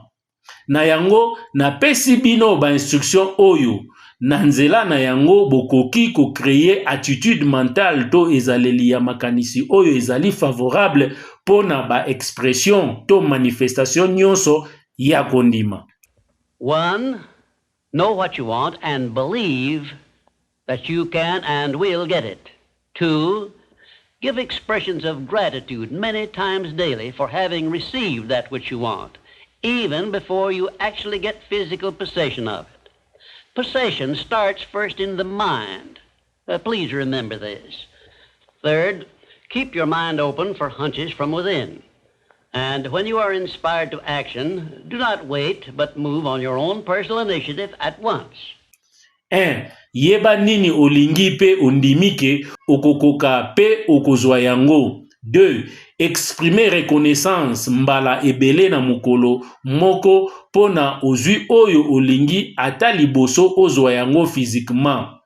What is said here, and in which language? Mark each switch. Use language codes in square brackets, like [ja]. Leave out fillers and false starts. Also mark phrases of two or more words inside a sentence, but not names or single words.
[ln] Na yango na pesi bino ba instruction oyo na nzela na yango bokoki ko créer [fr] attitude mentale [ln] to ezaleli ya makanisi oyo ezali favorable pona ba expression to manifestation nyonso ya kondima. [en] 1. Know what you want and believe that you can and will get it. 2. Give expressions of gratitude many times daily for having received that which you want, even before you actually get physical possession of it. Possession starts first in the mind. Please remember this. 3rd, keep your mind open for hunches from within. And when you are inspired to action, do not wait, but move on your own personal initiative at once. [ln] 1. Yeba nini olingi pe ondimike okokoka pe okozwa yango. 2. [fr] Exprimer reconnaissance [ln] mbala ebele na mukolo moko pona ozwi oyo olingi ata liboso ozwa yango physiquement.